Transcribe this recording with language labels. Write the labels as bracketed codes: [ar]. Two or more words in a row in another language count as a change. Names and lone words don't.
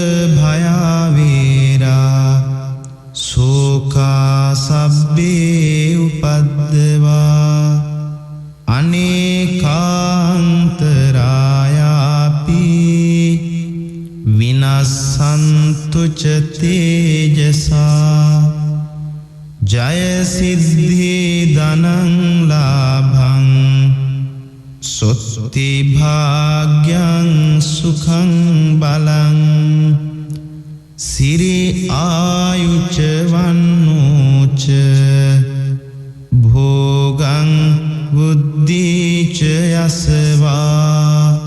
[pi] භයවේරා සෝකා සබ්බේ උපද්දවා අනේකාන්තරායාපි විනස්සන්තු ච තේජසා ජය සිද්ධි ධනං ලාභං සොත්ති භාග්‍යං සුඛං බලං සිරි ආයුච වන්නෝච භෝගං බුද්ධිච යසවා